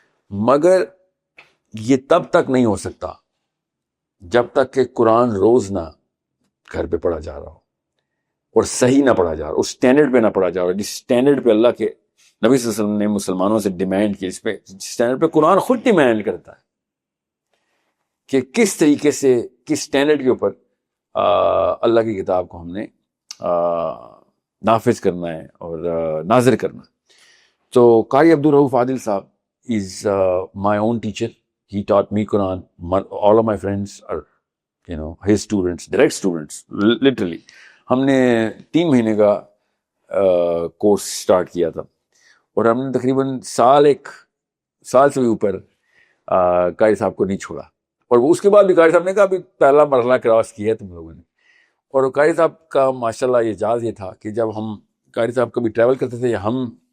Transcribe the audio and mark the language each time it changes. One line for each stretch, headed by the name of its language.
Urdu: مگر یہ تب تک نہیں ہو سکتا جب تک کہ قرآن روز نہ گھر پہ پڑھا جا رہا ہو اور صحیح نہ پڑھا جا رہا ہو، اس سٹینڈرڈ پہ نہ پڑھا جا رہا ہو جس سٹینڈرڈ پہ اللہ کے نبی صلی اللہ علیہ وسلم نے مسلمانوں سے ڈیمانڈ کی، اس پہ جس سٹینڈرڈ پہ قرآن خود ڈیمانڈ کرتا ہے کہ کس طریقے سے، کس سٹینڈرڈ کے اوپر اللہ کی کتاب کو ہم نے نافذ کرنا ہے اور ناظر کرنا ہے.
English: تو Qari Abdul Rauf Adil sahab is my own teacher. He taught me Quran. All of my friends are, his students, direct students, literally.
Urdu: ہم نے 3 مہینے کا کورس سٹارٹ کیا تھا اور ہم نے تقریباً ایک سال سے بھی اوپر قاری صاحب کو نہیں چھوڑا. اور اس کے بعد بھی قاری صاحب نے کہا ابھی پہلا مرحلہ کراس کیا ہے تم لوگوں نے. اور قاری صاحب کا ماشاءاللہ اعجاز یہ تھا کہ جب ہم قاری صاحب کبھی ٹریول کرتے تھے یا ہم